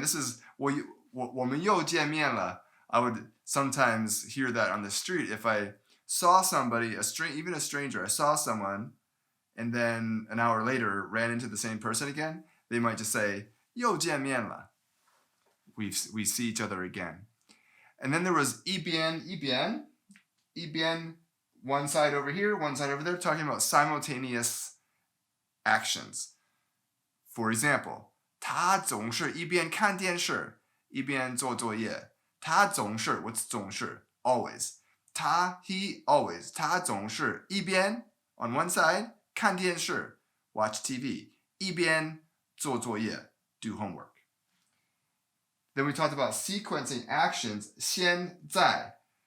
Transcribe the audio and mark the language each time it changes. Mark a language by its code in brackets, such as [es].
[en] This is [zh] 我们又见面了. [en] I would sometimes hear that on the street if I saw somebody, even a stranger. I saw someone, and then an hour later ran into the same person again. They might just say [zh] 又见面了. [en] We see each other again. And then there was yìbiān. One side over here, one side over there, talking about simultaneous actions. [zh] For example, 他总是一边看电视一边做作业. 他总是 [en] what's 总是 always. He always. [zh] 他总是一边 [en] on one side [zh] 看电视 [en] watch TV [zh] 一边做作业 [en] do homework. Then we talked about sequencing actions 现在.